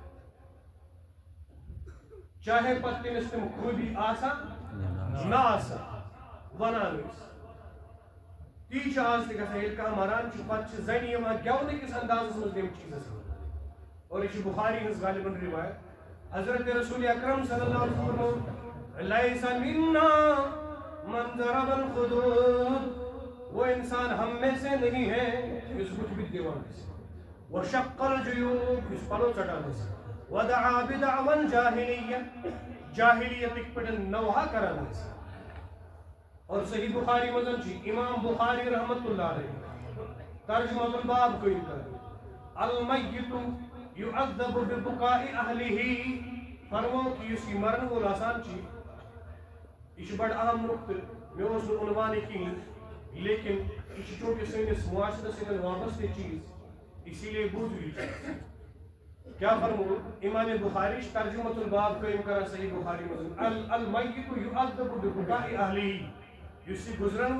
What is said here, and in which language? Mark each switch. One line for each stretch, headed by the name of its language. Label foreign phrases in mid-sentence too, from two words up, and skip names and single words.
Kashmiri: چاہے پتہٕ تٔمِس تِم خوٗبی آسان نہ آسان ونان ٲسۍ تی چھُ آز تہِ گژھان ییٚلہِ کانٛہہ مران چھُ پتہٕ چھِ زنہِ یِوان گٮ۪ونہٕ کِس اندازس منٛز تَمہِ چیٖزس اور یہ چھِ بخاری ہٕنٛز غالباً روایت حضرت رسول اکرم
Arabic: صلی اللہ علیہ وسلم لیس منا من ضرب الخدود
Urdu: وہ انسان ہم میں سے نہیں ہے
Kashmiri: جس بُتھِ بُتھِ دِوان آسہِ
Arabic: وشق الجیوب
Kashmiri: یُس پلو ژٹان آسہِ
Arabic: ودعا بدعوى الجاہلیہ
Kashmiri: جاہلیتٕکۍ پٲٹھۍ نوحہ کران آسہِ اور صحیح بخاری منٛز چھِ امام بخاری
Arabic: رحمۃ اللہ علیہ ترجمۃ
Kashmiri: الباب قٲیِم کران
Arabic: المیت یعذب ببکاء اہلہ
Kashmiri: فرمو کہ یُس یہ مرن وول آسان چھِ یہ چھُ بڑٕ اہم نقطہٕ مےٚ اوس نہٕ عنوانٕے کِہیٖنۍ لیکن یہ چھُ چوٗنٛکہِ سٲنِس معاشرس سۭتۍ وابستہٕ چیٖز
Urdu: اسی لیے
Kashmiri: بوٗزِو یہِ چیٖز کیٛاہ فرمو امام بخاری چھُ
Arabic: ترجمۃ الباب
Kashmiri: قٲیِم کران صحیح بخاری منٛز
Arabic: المیت یعذب ببکاء اہلہ
Kashmiri: یُس یہِ گُزرن